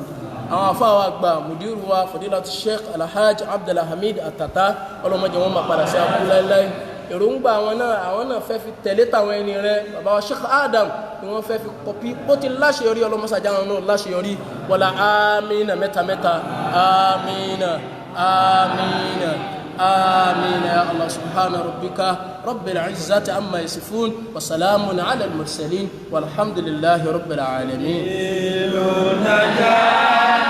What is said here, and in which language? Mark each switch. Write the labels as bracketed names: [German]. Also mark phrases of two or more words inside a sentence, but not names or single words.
[Yoruba] Àwọn afáwa gba mùdírù wa Fadilatu Sheikh Alhaji Abdulhamid Atata Ọlọ́run má jẹ́ wọn máa padà sí abúlé láíláí. Èròǹgbà àwọn náà fẹ́ fi tẹ̀lé tàwọn ẹni rẹ̀ bàbá wa Sheikh Adam ni wọ́n fẹ́ fi kọpí bó ti láṣeyọrí ọlọ́mọsàjá wọn náà láṣeyọrí wọlá amínà mẹ́ta amínà amínà amínà [Arabic] يا الله سبحان ربك رب العزة عما يصفون وسلام على المرسلين والحمد لله رب العالمين.